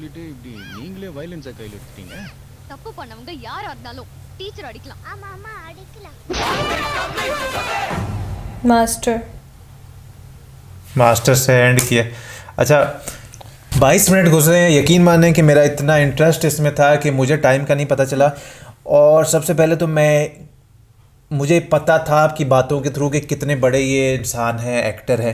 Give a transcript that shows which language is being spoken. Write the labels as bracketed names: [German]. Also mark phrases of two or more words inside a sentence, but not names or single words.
[Tamil] இப்படி நீங்களே வயலன்ஸை கையில் எடுத்துட்டீங்க? தப்பு பண்ணவங்க யாரா இருந்தாலும் டீச்சர் அடிக்கலாம். ஆமா ஆமா அடிக்கலாம். [Hindi] मास्टर से एंड किया। अच्छा 22 मिनट गुजरे हैं, यकीन माने कि मेरा इतना इंटरेस्ट इसमें था कि मुझे टाइम का नहीं पता चला। और सबसे पहले तो मुझे पता था आपकी बातों के थ्रू कि कितने बड़े ये इंसान हैं, एक्टर हैं।